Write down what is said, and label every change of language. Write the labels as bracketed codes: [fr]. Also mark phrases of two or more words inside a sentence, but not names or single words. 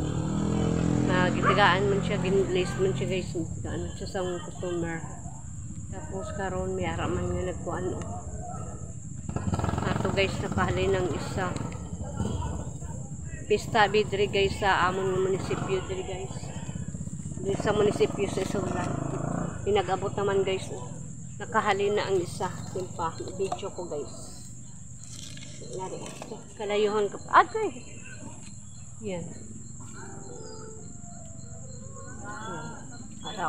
[hil] Gitigaan man siya, ginlace man siya guys. Gitigaan man siya sa customer. Tapos karon may ara man nga nagkuan o. Ato guys, nakahalay ng isa. Pista bidri guys sa amon munisipyo diri guys. Diri sa munisipyo sa Isulan. Pinag-abot naman guys o. Nakahalay na ang isa. Simpa, video ko guys. Nari. Kalayuhan ka pa. Agay! Yan. Araw.